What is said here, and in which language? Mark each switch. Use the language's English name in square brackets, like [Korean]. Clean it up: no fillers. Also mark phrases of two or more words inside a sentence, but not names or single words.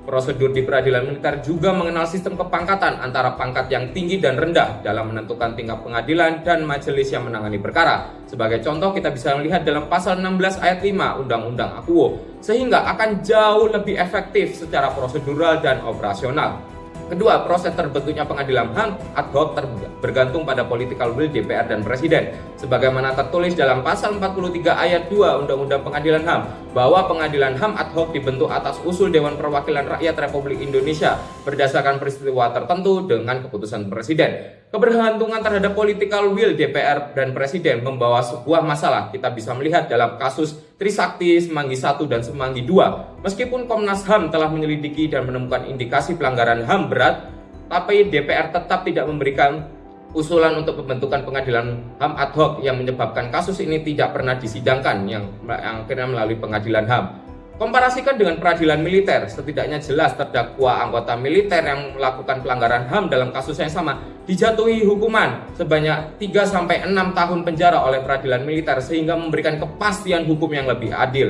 [Indonesian] Prosedur di peradilan militer juga mengenal sistem kepangkatan antara pangkat yang tinggi dan rendah dalam menentukan tingkat pengadilan dan majelis yang menangani perkara. Sebagai contoh, kita bisa melihat dalam pasal 16 ayat 5 Undang-Undang AKUO, sehingga akan jauh lebih efektif secara prosedural dan operasional. Kedua, proses terbentuknya pengadilan HAM ad hoc bergantung pada [English] political will [Indonesian] DPR dan Presiden. Sebagaimana tertulis dalam pasal 43 ayat 2 Undang-Undang Pengadilan HAM, bahwa pengadilan HAM ad hoc dibentuk atas usul Dewan Perwakilan Rakyat Republik Indonesia berdasarkan peristiwa tertentu dengan keputusan Presiden. Kebergantungan terhadap [English] political will [Indonesian] DPR dan Presiden membawa sebuah masalah. Kita bisa melihat dalam kasus Trisakti, Semanggi 1 dan Semanggi 2. Meskipun Komnas HAM telah menyelidiki dan menemukan indikasi pelanggaran HAM berat, tapi DPR tetap tidak memberikan usulan untuk pembentukan pengadilan HAM ad hoc yang menyebabkan kasus ini tidak pernah disidangkan yang akhirnya melalui pengadilan HAM. Komparasikan dengan peradilan militer, setidaknya jelas terdakwa anggota militer yang melakukan pelanggaran HAM dalam kasus yang sama dijatuhi hukuman sebanyak 3-6 tahun penjara oleh peradilan militer sehingga memberikan kepastian hukum yang lebih adil.